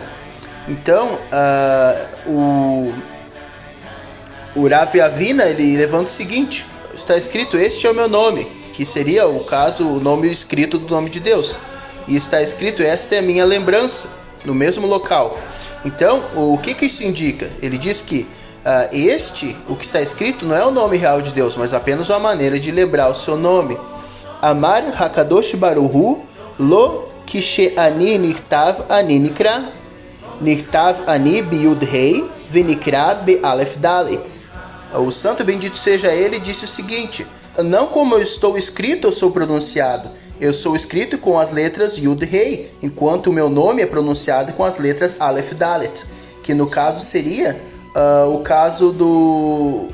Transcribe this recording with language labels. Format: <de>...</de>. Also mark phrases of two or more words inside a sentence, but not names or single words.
<pt>Então, o Rav Avina, ele levanta o seguinte, está escrito este é o meu nome, que seria o caso, o nome escrito do nome de Deus. E está escrito esta é a minha lembrança, no mesmo local. Então, o que isso indica? Ele diz que o que está escrito não é o nome real de Deus, mas apenas uma maneira de lembrar o seu nome.</pt> <he>אמר הקדוש ברוך הוא לא כשאני נכתב אני נקרא נכתב אני ביו״ד ה״א ונקרא בא״ל״ף דל״ת.</he> <pt>O santo bendito seja ele disse o seguinte: não como eu estou escrito eu sou pronunciado, eu sou escrito com as letras Yud Rei, enquanto o meu nome é pronunciado com as letras Aleph Dalet, que no caso seria o caso do...</pt>